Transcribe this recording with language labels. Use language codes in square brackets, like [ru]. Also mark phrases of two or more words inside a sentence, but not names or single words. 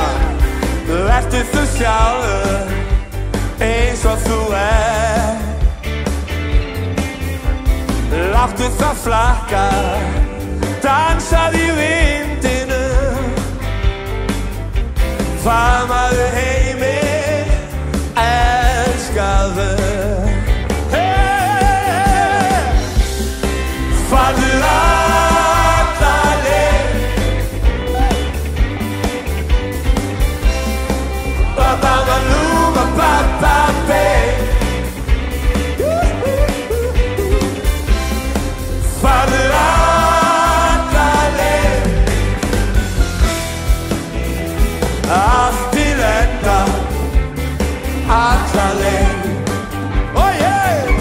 [is] Vertu þú sjálfur, eins og þú Láttu það flakka, dansað í vindinu. Faðmaðu heiminn, elskaðu. Farðu alla leið. Ba-ba-ba-loo, ba-ba-ba-bey. Farðu alla leið. Allt til enda, alla leið. [en] Oh yeah!